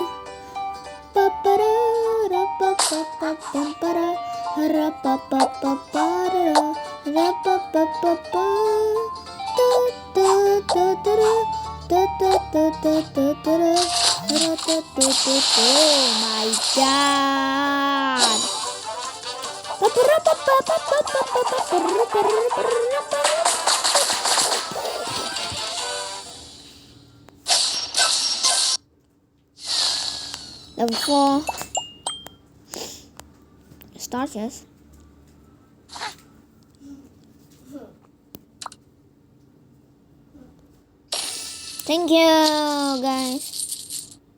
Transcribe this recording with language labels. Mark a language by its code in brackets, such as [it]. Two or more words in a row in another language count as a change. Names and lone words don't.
[en] Ba ba da da ba ba ba ba ba da. Ra ba ba ba ba da. Ra ba ba ba ba. Da da da da da da da da da da da. Ra da da da. Oh my God! Ba ba ra ba ba ba ba ba ba ba ba ra ba ra ba ra ba. Level 4. Start, yes. Thank you, guys.